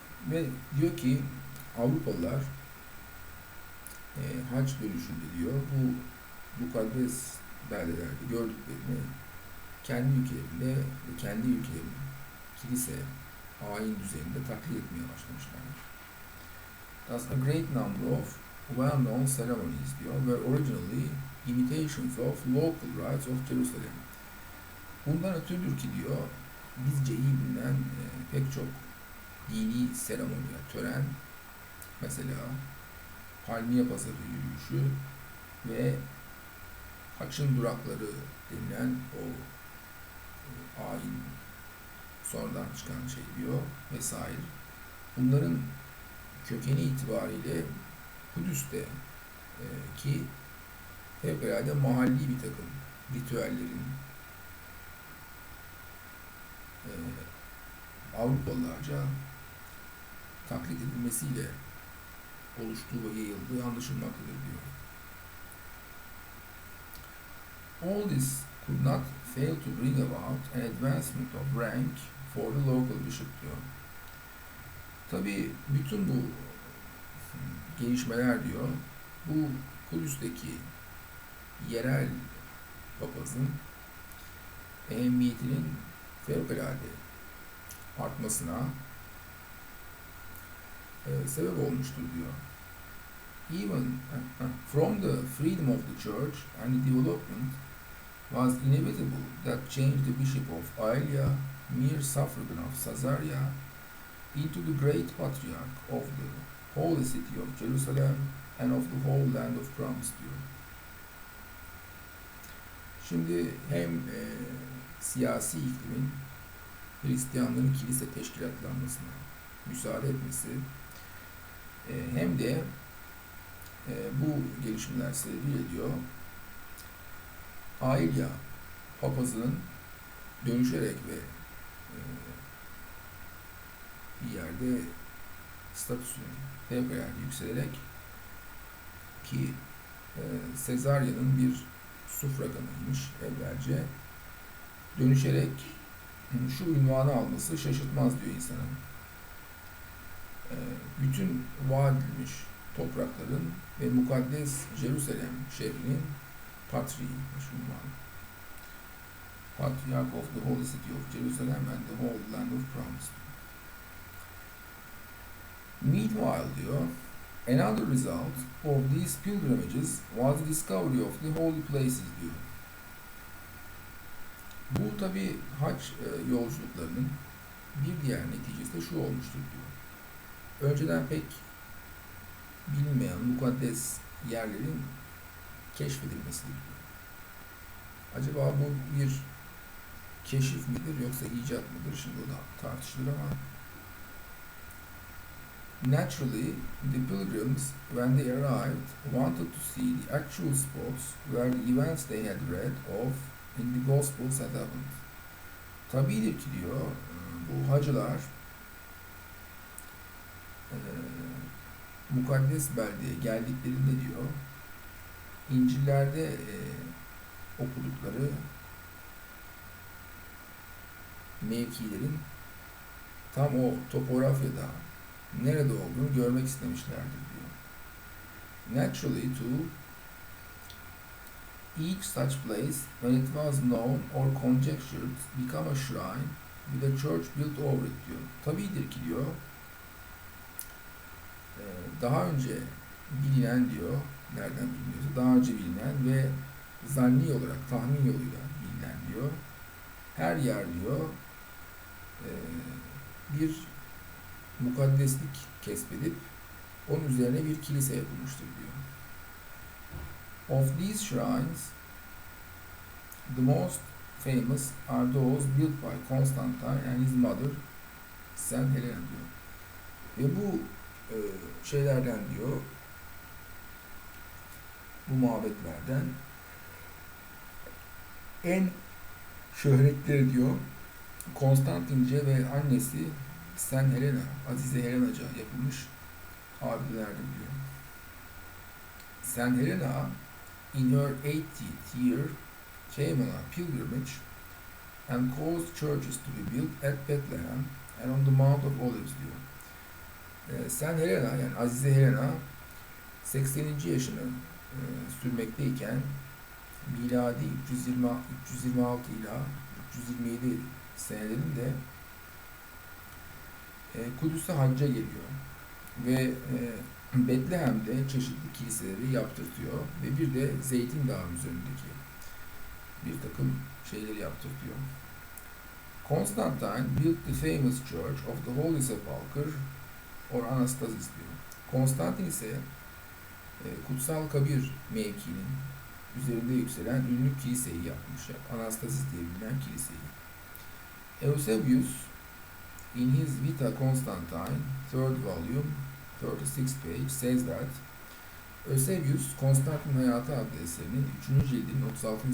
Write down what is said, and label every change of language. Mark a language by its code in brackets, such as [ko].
[tr] Ve diyor ki Avrupalılar hac dönüşünde diyor bu mukaddes beldelerde gördüklerini kendi ülkelerinde ve kendi ülkelerinin kilise, ayin düzeninde taklit etmeye başlamışlar. [en] Thus a great number of well-known ceremonies [tr] diyor [en] were originally imitations of local rites of Jerusalem. [tr] Bundan ötürüdür ki diyor bizce iyi bilinen pek çok dini seremoni, tören, mesela Palmiye Pazarı yürüyüşü ve Haç'ın durakları denilen o ayin sonradan çıkan şey diyor vesaire. Bunların kökeni itibariyle Kudüs'te ki fevkalade mahalli bir takım ritüellerin Avrupalılarca taklit edilmesiyle oluştuğu ve yayıldığı anlaşılmaktadır diyor. [en] All this could not fail to bring about an advancement of rank for the local bishop [tr] diyor. Tabii bütün bu gelişmeler diyor, bu Kudüs'teki yerel papazın ehemmiyetinin fevkalade artmasına sebep olmuştur diyor. [en] Even from the freedom of the church and the development was inevitable that changed the bishop of Aelia, mere suffragan of Caesarea, into the great patriarch of the holy city of Jerusalem and of the whole land of promise [tr] diyor. Şimdi hem siyasi iklimin Hristiyanların kilise teşkilatlanmasına müsaade etmesi hem de bu gelişmeler sebebiyle diyor Aelia papazının dönüşerek ve bir yerde statüsünün fevkalade yükselerek ki Sezarya'nın bir sufraganıymış evvelce dönüşerek şu ünvanı alması şaşırtmaz diyor insanın. Bütün vaat edilmiş toprakların ve mukaddes Jerusalem şehrinin patriği ünvanı. [en] Patriarch of the Holy City of Jerusalem and the whole land of promise. Meanwhile [tr] diyor, [en] another result of these pilgrimages was the discovery of the holy places diyor. [tr] Bu tabi hac yolculuklarının bir diğer neticesi de şu olmuştur diyor. Önceden pek bilinmeyen mukaddes yerlerin keşfedilmesidir diyor. Acaba bu bir keşif midir yoksa icat mıdır? Şimdi o da tartışılır ama [en] naturally, the pilgrims, when they arrived, wanted to see the actual spots where the events they had read of in the Gospels had happened. [tr] Tabidir ki diyor, bu hacılar mukaddes beldeye geldiklerinde diyor, İncil'lerde okudukları mevkilerin tam o topografyada nerede olduğunu görmek istemişlerdir diyor. [en] Naturally too, each such place, when it was known or conjectured, become a shrine with a church built over it [tr] diyor. Tabidir ki diyor, daha önce bilinen diyor, nereden biliniyorsa, daha önce bilinen ve zanni olarak, tahmin yoluyla bilinen diyor, her yer diyor, bir mukaddeslik kesbedip onun üzerine bir kilise yapılmıştır diyor. [en] Of these shrines, the most famous are those built by Constantine and his mother, Saint Helena [tr] diyor. Ve bu şeylerden diyor, bu mabetlerden en şöhretleri diyor, Konstantince ve annesi Saint Helena, Azize Helenaca yapılmış abidelerdir diyor. [en] Saint Helena, in her 80th year, came on a pilgrimage and caused churches to be built at Bethlehem and on the Mount of Olives [tr] diyor. [en] Saint Helena, [tr] yani Azize Helena, 80. yaşını sürmekteyken miladi 326 ila 327 senelerinde Kudüs'e hacca geliyor ve Betlehem'de çeşitli kiliseleri yaptırtıyor ve bir de Zeytin Dağı üzerindeki bir takım şeyleri yaptırtıyor. [en] Constantine built the famous church of the Holy Sepulchre or Anastasis [tr] diyor. Konstantin ise Kutsal Kabir mevkinin üzerinde yükselen ünlü kiliseyi yapmış. Anastasis diye bilinen kiliseyi. [en] Eusebius in his Vita Constantine, 3rd volume, 36th page, says that [tr] Eusebius, Konstantin Hayatı adlı eserinin 3. cildinin 36.